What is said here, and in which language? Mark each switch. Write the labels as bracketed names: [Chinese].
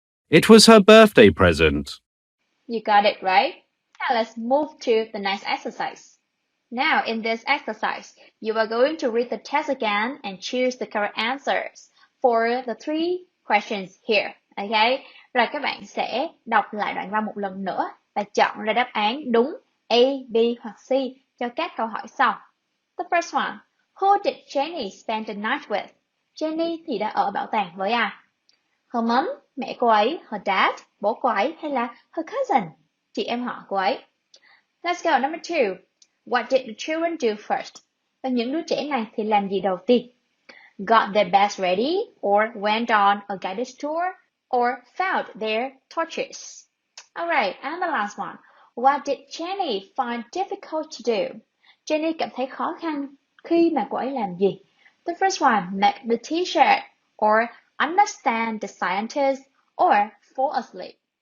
[English] It was her birthday present. You got it right. Now let's move to the next exercise. Now in this exercise, you are going to read the test again and choose the correct answers for the three questions here. Okay? [Vietnamese] Rồi các bạn sẽ đọc lại đoạn văn một lần nữa và chọn ra đáp án đúng A, B hoặc C cho các câu hỏi sau. [English] The first one. Who did Jenny spend the night with? [Vietnamese] Jenny thì đã ở bảo tàng với ai? [English] Her mom, [Vietnamese] mẹ cô ấy, [English] her dad, [Vietnamese] bố cô ấy hay là [English] her cousin, [Vietnamese] chị em họ cô ấy. [English] Let's go, number 2. What did the children do first? [Vietnamese] Và những đứa trẻ này thì làm gì đầu tiên? [English] Got their bags ready, or went on a guided tour, or found their torches. Alright, and the last one. What did Jenny find difficult to do? [Vietnamese] Jenny cảm thấy khó khăn khi mà cô ấy làm gì. [English] The first one, make the t-shirt, or understand the scientist, or fall asleep.